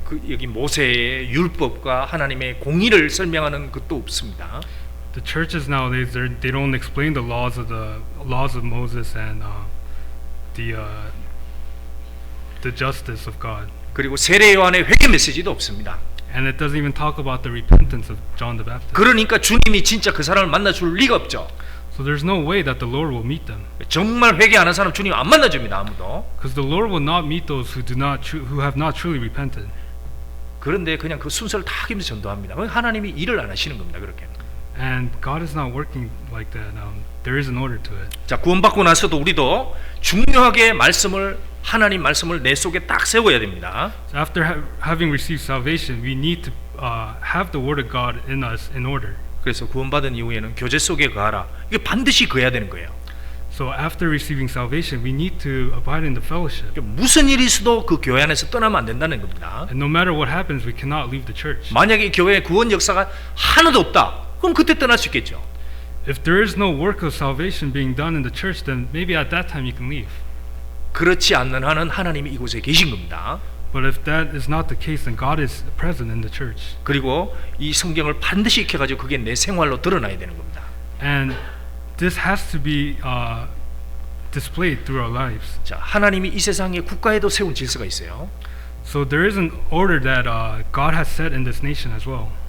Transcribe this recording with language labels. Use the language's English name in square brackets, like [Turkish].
[Korean] 여기 모세의 율법과 하나님의 공의를 설명하는 것도 없습니다. [English] The churches nowadays they don't explain the laws of Moses and the justice of God. [Korean] 그리고 세례 요한의 회개 메시지도 없습니다. [English] And it doesn't even talk about the repentance of John the Baptist. [Korean] 그러니까 주님이 진짜 그 사람을 만나줄 리가 없죠. [English] So there's no way that the Lord will meet them. [Korean] 정말 회개하는 사람 주님 안 만나줍니다. 아무도. [English] Because the Lord will not meet those who have not truly repented. [Korean] 그런데 그냥 그 순서를 다 하면서 전도합니다. 하나님이 일을 안 하시는 겁니다. 그렇게. [English] And God is not working like that. There is an order to it. [Korean] 자, 구원받고 나서도 우리도 중요하게 하나님 말씀을 내 속에 딱 세워야 됩니다. [English] So after having received salvation, we need to have the word of God in us in order. [Korean] 그래서 구원받은 이후에는 교제 속에 거하라. 이게 반드시 거해야 되는 거예요. [English] So after receiving salvation, we need to abide in the fellowship. [Korean] 무슨 일이 있어도 그 교회 안에서 떠나면 안 된다는 겁니다. [English] And no matter what happens, we cannot leave the church. [Korean] 만약에 교회에 구원 역사가 하나도 없다. 그럼 그때 떠날 수 있겠죠. [English] If there is no work of salvation being done in the church, then maybe at that time you can leave. [Korean] 그렇지 않는 한은 하나님이 이곳에 계신 겁니다. [English] But if that is not the case, then God is present in the church. [Korean] 그리고 이 성경을 반드시 익혀가지고 그게 내 생활로 드러나야 되는 겁니다. [English] And this has to be displayed through our lives. [Korean] 자, 하나님이 이 세상에 국가에도 세운 질서가 있어요. [English] So there is an order that God has set in this nation as well.